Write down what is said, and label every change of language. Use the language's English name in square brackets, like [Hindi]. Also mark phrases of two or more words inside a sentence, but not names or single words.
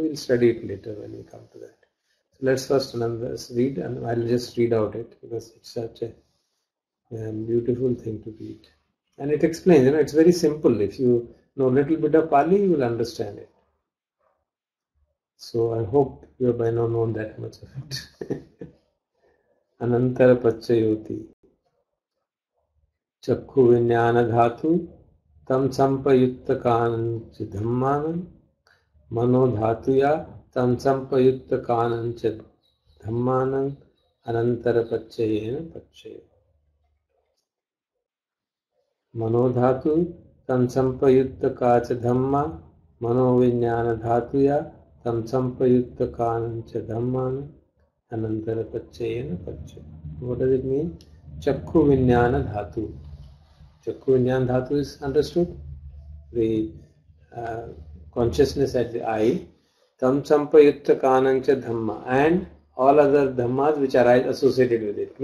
[English] We'll study it later when we come to that. So let's first read, and I'll just read out it because it's such a beautiful thing to read. And it explains, it's very simple. If you know a little bit of Pali, you will understand it. So I hope you have by now known that much of it. [Pali] Anantara Pachayoti Chakku Vinyana Dhatu Tam Sampayutta Kanancha Dhammanam Mano Dhatuya Tam Sampayutta Kanancha Dhammanam Anantara Pachayena Pachayo. Mano Dhatu Tam Sampayutta Kacha Dhamma Mano Vinyana Dhatuya Tam Sampayutta Kanancha Dhammanam Anantara Pachayena Pachayo. [English] What does it mean? [Pali] Chakku Vinyana Dhatu. Chakku Vinyana Dhatu [English] is understood. The consciousness at the eye. [Pali] Tam Sampayutta Kanancha Dhamma, [English] and all other dhammas which arise associated with it.